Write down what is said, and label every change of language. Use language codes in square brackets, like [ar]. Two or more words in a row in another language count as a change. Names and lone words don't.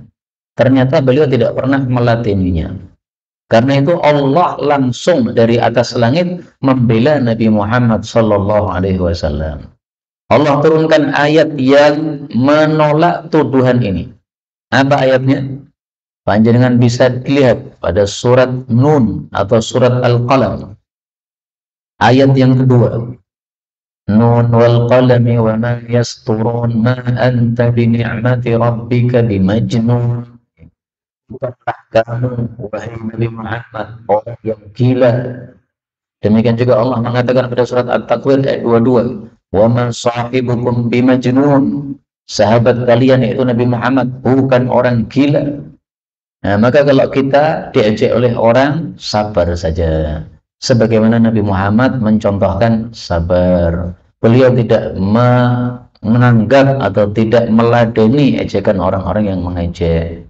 [id] Ternyata beliau tidak pernah meladeninya. Karena itu Allah langsung dari atas langit membela Nabi Muhammad SAW. Allah turunkan ayat yang menolak tuduhan ini. Apa ayatnya? Panjenengan bisa dilihat pada surat Nun atau surat Al-Qalam, ayat yang kedua. [ar] ن والقلم وما يسطرون ما أنت بنعمة ربك بمجنون. [id] Bukanlah kamu, wahai Nabi Muhammad, orang yang gila. Demikian juga Allah mengatakan pada surat At-Takwir ayat 22, [ar] وما صاحبكم بمجنون. [id] Sahabat kalian yaitu Nabi Muhammad bukan orang gila. Nah, maka kalau kita diajak oleh orang, sabar saja. Sebagaimana Nabi Muhammad mencontohkan sabar. Beliau tidak menganggap atau tidak meladeni ejekan orang-orang yang mengejek.